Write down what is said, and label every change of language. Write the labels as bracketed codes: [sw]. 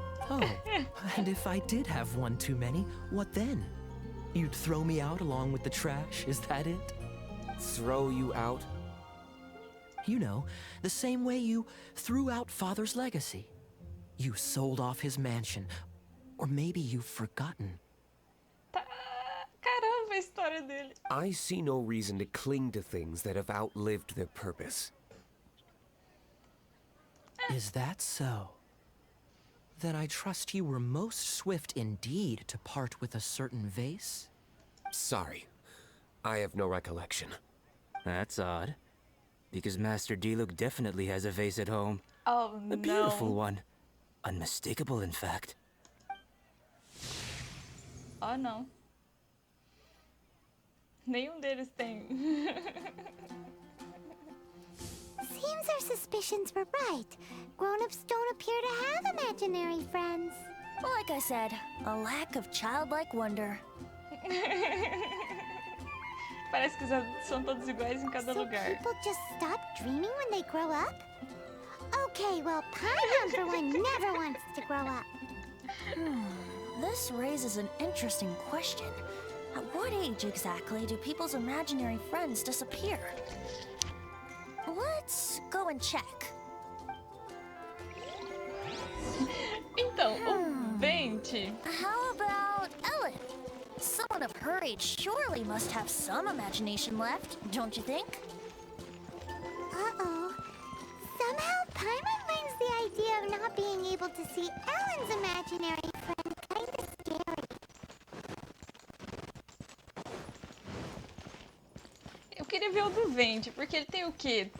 [en] Oh, and if I did have one too many, what then? You'd throw me out along with the trash, is that it? Throw you out? You know, the same way you threw out Father's legacy. You sold off his mansion, or maybe you've forgotten. [pt] Caramba, a história dele. [en] I see no reason to cling to things that have outlived their purpose. Is that so? Then I trust you were most swift indeed to part with a certain vase? Sorry, I have no recollection. That's odd. Because Master Diluc definitely has a vase at home. Oh, A beautiful one. Unmistakable, in fact. [pt] Oh, não. Nenhum deles tem. [en] Seems our suspicions were right. Grown-ups don't appear to have imaginary friends. Like I said, a lack of childlike wonder. [pt] Parece que são todos iguais em cada [en] So [pt] lugar. [en] people just stop dreaming when they grow up? Okay, well, Paimon for one never wants to grow up. This raises an interesting question. At what age exactly do people's imaginary friends disappear? Let's go and check. [pt] Então, o Venti. [en] How about Ellen? Someone of her age surely must have some imagination left, don't you think? Uh-oh. Somehow Paimon finds the idea of not being able to see Ellen's imaginary friend kinda scary. [pt] Eu queria ver o do Venti, porque ele tem o quê?